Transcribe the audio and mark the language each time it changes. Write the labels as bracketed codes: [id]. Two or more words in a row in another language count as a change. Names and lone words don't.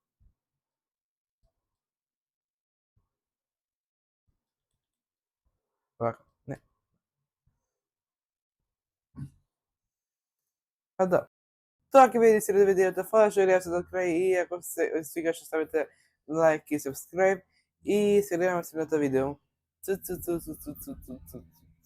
[mk] Вака, не. А да. Тоа ќе биде среда видеото. Фала што гледавте до крај и ако се свига што ставите лайк и subscribe и се гледаме следното видео. Цу, цу, цу, цу, цу, цу, цу, цу.